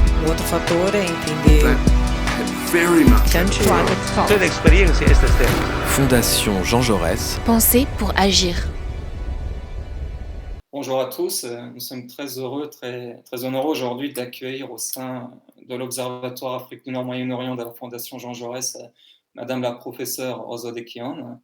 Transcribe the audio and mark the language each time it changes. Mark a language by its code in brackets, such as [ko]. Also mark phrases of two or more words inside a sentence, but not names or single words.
[pt] outro fator é entender [en] very much country. [pt] Toda a experiência é esta terra. [fr] Fondation Jean Jaurès. Penser pour agir. Bonjour à tous, nous sommes très heureux, très honorés aujourd'hui d'accueillir au sein de l'Observatoire Afrique du Nord Moyen-Orient de la Fondation Jean Jaurès Madame la professeure Ozodekian.